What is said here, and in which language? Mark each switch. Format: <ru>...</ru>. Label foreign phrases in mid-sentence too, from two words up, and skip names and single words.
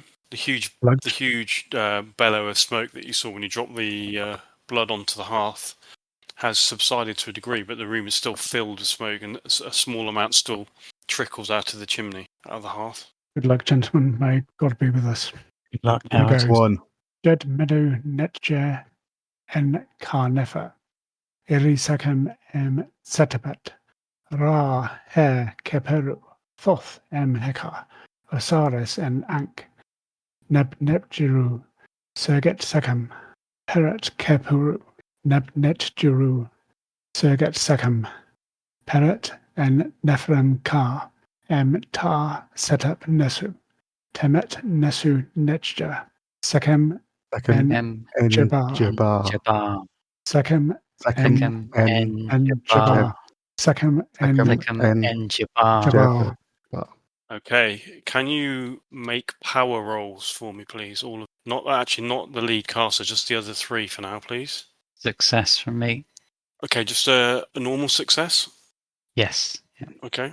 <en>The huge bellow of smoke that you saw when you dropped the blood onto the hearth has subsided to a degree, but the room is still filled with smoke, and a small amount still trickles out of the chimney, out of the hearth. Good luck, gentlemen. May God be with us. Good luck, Here Howard. goes. One. Jed medu netjer en carnefa. Irisacum setapet. Ra he keperu. Thoth heka. Osiris en ank. Nebjiru. Serget secum. Peret keperu. Nebnetjiru. Serget secum. Peret en nephrem ka. Ta setup nesu. Temet nesu netja. Secum Second. en En Jabbar. Jabbar. Secum Second. En en Jabbar. Jabbar. Secum en Second en Jabbar. Jabbar. Okay, can you make power rolls for me, please? Not the lead caster, just the other three for now, please. Success from me. Okay, just a normal success. Yes. Yeah. Okay.</en>